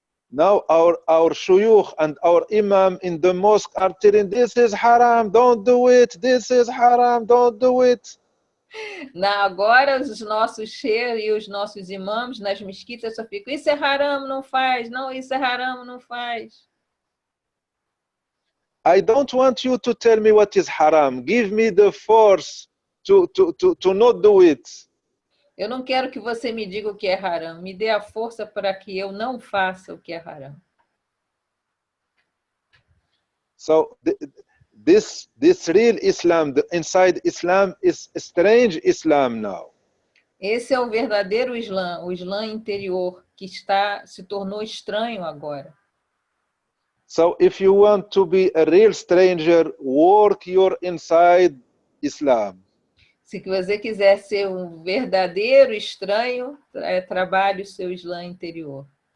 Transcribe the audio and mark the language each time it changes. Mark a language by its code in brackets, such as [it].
[en] Now our shuyukh and our imam in the mosque are telling, this is haram, don't do it, this is haram, don't do it. [pt] Agora os nossos sheikhs e os nossos imãs nas mesquitas só ficam, isso é haram, não faz, não, isso é haram, não faz. [en] I don't want you to tell me what is haram. Give me the force to not do it. [pt] Eu não quero que você me diga o que é haram. Me dê a força para que eu não faça o que é haram. [en] So this real Islam, the inside Islam is strange Islam now. [pt] Esse é o verdadeiro Islã, o Islã interior, que se tornou estranho agora. [en] So if you want to be a real stranger, work your inside Islam. [pt] Se você quiser ser um verdadeiro estranho, trabalhe o seu Islã interior.